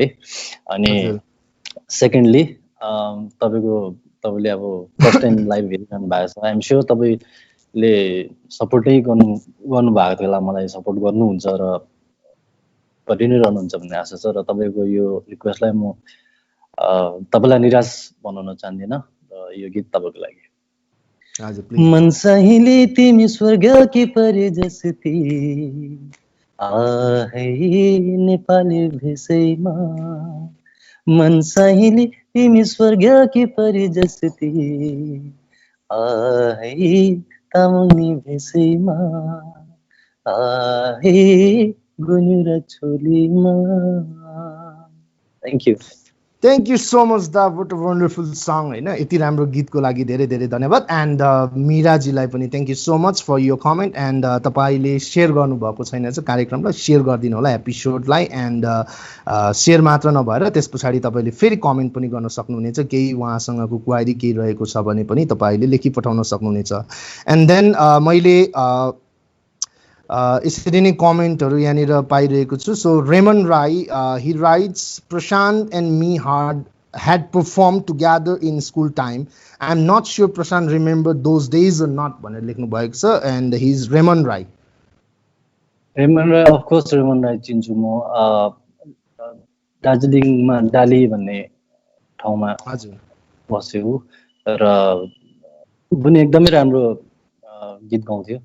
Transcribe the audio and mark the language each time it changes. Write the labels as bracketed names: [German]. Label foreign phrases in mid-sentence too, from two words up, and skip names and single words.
[Nepali] अनि सेकेन्डली तपाईँले अब [English] first time live [Nepali] हेरिरहनु भएको छ, [English] I'm sure [Nepali] तपाईँले सपोर्टै गर्नुभएको थियो होला, मलाई सपोर्ट गर्नुहुन्छ र गरि नै रहनुहुन्छ भन्ने आशा छ। र तपाईँको यो रिक्वेस्टलाई म तपाईँलाई निराश बनाउन चाहदिनँ र यो गीत तपाईँको लागि। मन सहेली तिमी स्वर्ग की परी जस्ती, आहै नेपाली भेषैमा। मन सहेली तिमी स्वर्ग की परी जस्ती, आहै तामाङनी भेषैमा, आहै गुन्यु र छोलीमा। [English] thank you. thank you so much da, what a wonderful song होइन। [Nepali] यति राम्रो गीतको लागि धेरै धेरै धन्यवाद। एन्ड मिराजीलाई पनि [English] thank you so much for [Nepali] यो कमेन्ट। एन्ड तपाईँले सेयर गर्नुभएको छैन चाहिँ कार्यक्रमलाई, सेयर गरिदिनु होला एपिसोडलाई। एन्ड सेयर मात्र नभएर त्यस पछाडि तपाईँले फेरि कमेन्ट पनि गर्न सक्नुहुनेछ, केही उहाँसँगको क्वारी केही रहेको छ भने पनि तपाईँले लेखी पठाउन सक्नुहुनेछ। [English] and then [Nepali] मैले यसरी नै कमेन्टहरू यहाँनिर पाइरहेको छु। [English] so Reman Rai, he writes, Prashant and me had performed together in school time. I am not sure Prashant remember those days or not [Nepali] भनेर लेख्नु भएको छ। [English] and he is Reman Rai. [Nepali] रेमन राई, [English] of course [Nepali] रेमन राई चिन्छु म। दार्जिलिङमा डाली भन्ने ठाउँमा बसेको र पनि एकदमै राम्रो गीत गाउँथ्यो।